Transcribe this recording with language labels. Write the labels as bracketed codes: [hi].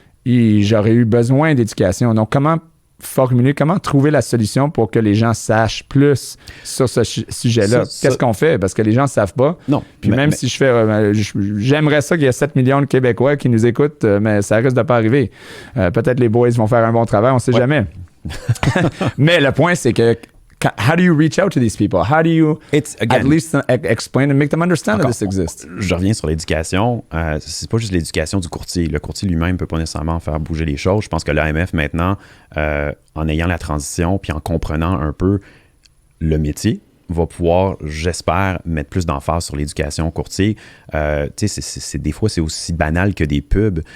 [fr] Et j'aurais eu besoin d'éducation. Donc, comment trouver la solution pour que les gens sachent plus sur ce sujet-là? Qu'est-ce qu'on fait? Parce que les gens ne savent pas. Non. Puis même si j'aimerais ça qu'il y ait 7 millions de Québécois qui nous écoutent, mais ça risque de pas arriver. Peut-être les boys vont faire un bon travail, on ne sait jamais. Mais le point, c'est que [en] how do you reach out to these people? How do you at least explain and make them understand that this exists? [fr] Je reviens sur l'éducation. C'est pas juste l'éducation du courtier. Le courtier lui-même ne peut pas nécessairement faire bouger les choses. Je pense que l'AMF, maintenant, en ayant la transition puis en comprenant un peu le métier, va pouvoir, j'espère, mettre plus d'emphase sur l'éducation au courtier. Des fois, c'est aussi banal que des pubs.